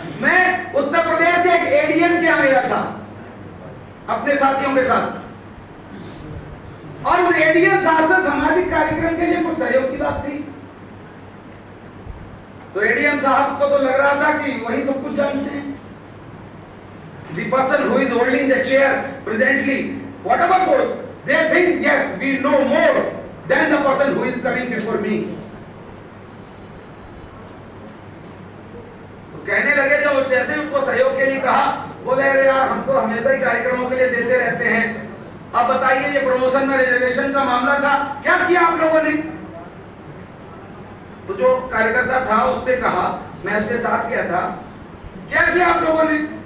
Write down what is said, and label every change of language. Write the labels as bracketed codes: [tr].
[hi] मैं उत्तर प्रदेश के एक एडीएम के यहाँ गया था अपने साथियों के साथ, और उस एडीएम साहब से सामाजिक कार्यक्रम के लिए कुछ सहयोग की बात थी। तो एडीएम साहब को तो लग रहा था कि वही सब कुछ जानते हैं। [en] The person who is holding the chair presently, whatever post, they think yes, we know more than the person who is coming before me. [hi] तो कहने लगे, जब जैसे उनको सहयोग के लिए कहा, बोले अरे यार हम तो हमेशा ही कार्यक्रमों के लिए देते रहते हैं, अब बताइए ये प्रमोशन में रिजर्वेशन का मामला था, क्या किया आप लोगों ने? तो जो कार्यकर्ता था उससे कहा, मैं उसके साथ गया था, क्या किया आप लोगों ने?